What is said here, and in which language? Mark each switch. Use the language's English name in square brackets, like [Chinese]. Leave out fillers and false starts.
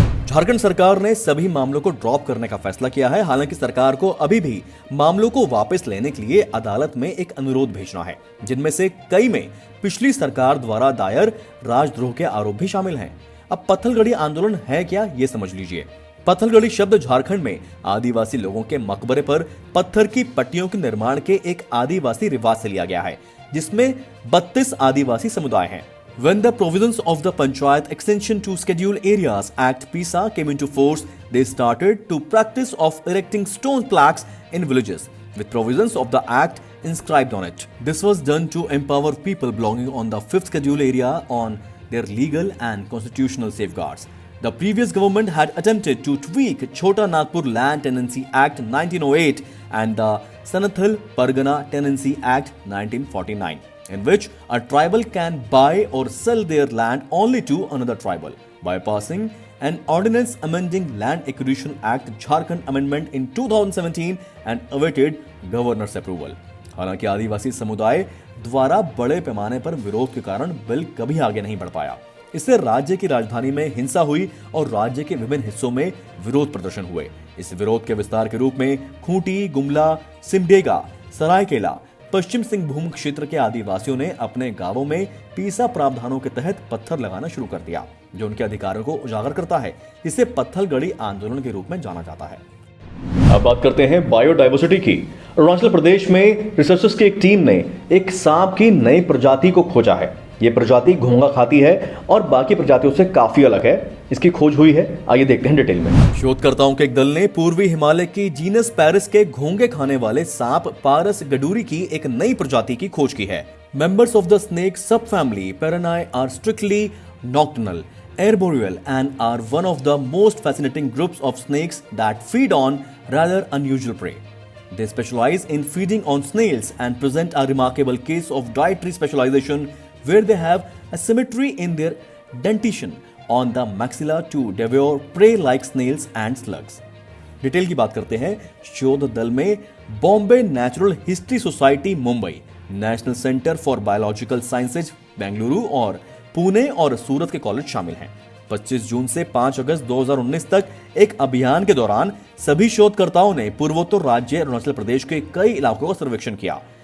[Hindi] झारखंड सरकार ने सभी मामलों को ड्रॉप करने का फैसला किया है। हालांकि सरकार को अभी भी मामलों को वापस लेने के लिए अदालत में एक अनुरोध भेजना है, जिनमें से कई में पिछली सरकार द्वारा दायर राजद्रोह के आरोप भी शामिल हैं। अब पत्थलगड़ी आंदोलन है क्या, ये समझ लीजिए। पत्थलगड़ी शब्द झारखंड में आदिवासी लोगों के मकबरे पर पत्थर की पट्टियों के निर्माण के एक आदिवासी रिवाज से लिया गया है, जिसमें 32 आदिवासी समुदाय हैं। [English] When the provisions of the Panchayat Extension to Schedule Areas Act (PISA) came into force, they started to practice of erecting stone plaques in villages, with provisions of the act inscribed on it. This was done to empower people belonging on the 5th schedule area on their legal and constitutional safeguards. The previous government had attempted to tweak Chota Nagpur Land Tenancy Act 1908 and the Sanathal Pargana Tenancy Act 1949, in which a tribal can buy or sell their land only to another tribal by passing an ordinance amending Land Acquisition Act Jharkhand Amendment in 2017 and awaited governor's approval. [Hindi] हालांकि आदिवासी समुदाय द्वारा बड़े पैमाने पर विरोध के कारण bill कभी आगे नहीं बढ़ पाया। इससे राज्य की राजधानी में हिंसा हुई और राज्य के विभिन्न हिस्सों में विरोध प्रदर्शन हुए। इस विरोध के विस्तार के रूप में खूंटी, गुमला, सिमडेगा, सरायकेला, पश्चिम सिंहभूम क्षेत्र के आदिवासियों ने अपने गांवों में पीसा प्रावधानों के तहत पत्थर लगाना शुरू कर दिया, जो उनके अधिकारों को उजागर करता है, जिसे पत्थलगड़ी आंदोलन के रूप में जाना जाता है। अब बात करते हैं बायोडायवर्सिटी की। अरुणाचल प्रदेश में रिसर्चर्स की एक टीम ने एक सांप की नई प्रजाति को खोजा है। ये प्रजाति घोंघा खाती है और बाकी प्रजातियों से काफी अलग है। इसकी खोज हुई है, आइए देखते हैं डिटेल में। शोधकर्ताओं के एक दल ने पूर्वी हिमालय की जीनस पैरिस के घोंघे खाने वाले सांप पारस गडूरी की एक नई प्रजाति की खोज की है। [English] Members of the snake subfamily Pareinae are strictly nocturnal, arboreal and are one of the most fascinating groups of snakes that feed on rather unusual prey. They specialize in feeding on snails and present a remarkable case of dietary specialization where they have a symmetry in their dentition on the maxilla to devour prey like snails and slugs. [Hindi] Detail की बात करते हैं। शोध दल में Bombay natural history society Mumbai, national centre for biological sciences Bengaluru और पुणे और सूरत के कॉलेज शामिल हैं। 25 जून से 5 अगस्त 2019 तक एक अभियान के दौरान सभी शोधकर्ताओं ने पूर्वोत्तर राज्य अरुणाचल प्रदेश के कई इलाकों का सर्वेक्षण किया।